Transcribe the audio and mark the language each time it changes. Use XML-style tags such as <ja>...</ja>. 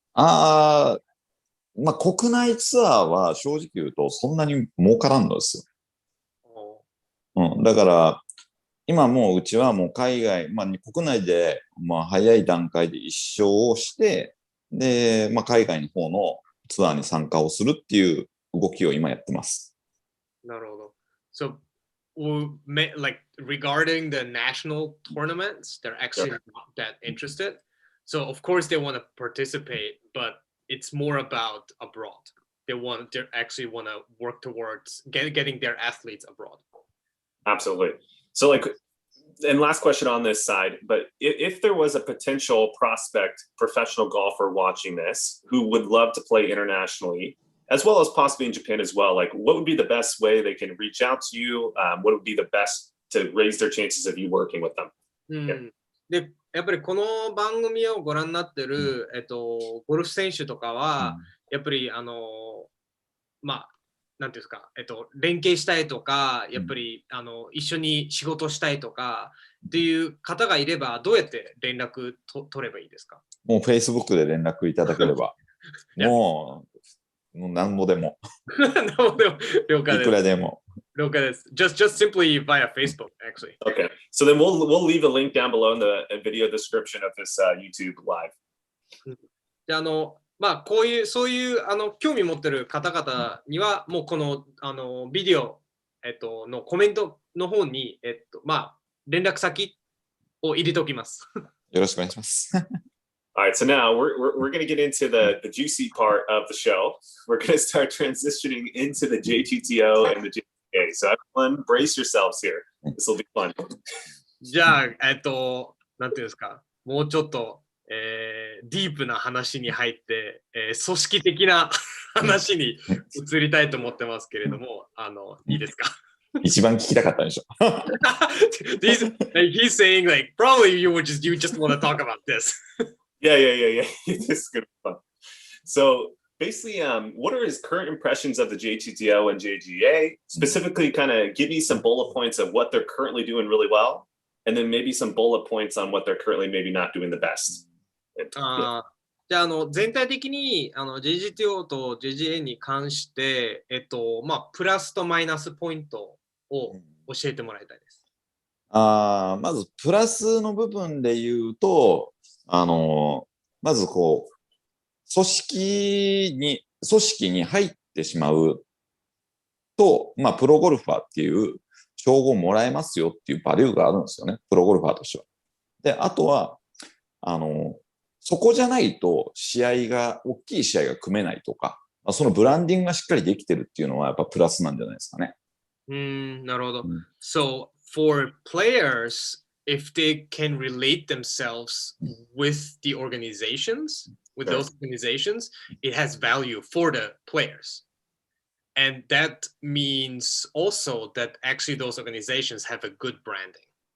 <ja>まあ国内ツアーは正直言うとそんなに儲からんのですよ。だから今もううちはもう海外、国内で早い段階で1勝をして、で、海外の方のツアーに参加をするっていう動きを今やってます。なるほど。</ja> <en>So, like regarding the national tournaments, they're actually not that interested. So of course they want to participate, but it's more about abroad. They actually want to work towards getting their athletes abroad. Absolutely. So and last question on this side, but if there was a potential prospect professional golfer watching this who would love to play internationally, as well as possibly in Japan as well, what would be the best way they can reach out to you? What would be the best to raise their chances of you working with them?</en> <ja>で、やっぱりこの番組をご覧になってる、ゴルフ選手とかは、やっぱりなんていうんですか、連携したいとか、やっぱり一緒に仕事したいとかっていう方がいれば、どうやって連絡取ればいいですか？もう Facebook で連絡いただければ、もう何もでも。何もでも了解です。いくらでも。了解です。</ja> <en>Just simply via Facebook, actually. Okay. So then we'll leave a link down below in the video description of this YouTube live.</en> <ja>でそういう興味持ってる方々には、もうこのビデオ、のコメントの方に、連絡先を入れておきます。よろしくお願いします。</ja> <en>All right, so now we're going to get into the juicy part of the show. We're going to start transitioning into the JGTO and the JGA. So everyone, brace yourselves here. This will be fun.</en> <ja>じゃあ、なんていうんですか、もうちょっと、ディープな話に入って、組織的な話に移りたいと思ってますけれども、いいですか？一番聞きたかったでしょ。</ja> <en>He's saying probably you just want to talk about this. Yeah. This is good fun. So basically, what are his current impressions of the JGTO and JGA? Specifically, kind of give me some bullet points of what they're currently doing really well, and then maybe some bullet points on what they're currently maybe not doing the best.</en> <ja>じゃあ、全体的にJGTO と JGA に関して、プラスとマイナスポイントを教えてもらいたいです。まず、プラスの部分で言うと、まず組織に入ってしまうと、プロゴルファーっていう称号をもらえますよっていうバリューがあるんですよね。プロゴルファーとしては。で、あとは、そこじゃないと大きい試合が組めないとか、そのブランディングがしっかりできてるっていうのはやっぱプラスなんじゃないですかね。なるほど。</ja> <en>So, for players, if they can relate themselves with the organizations, with those organizations, it has value for the players. And that means also that actually those organizations have a good branding.</en>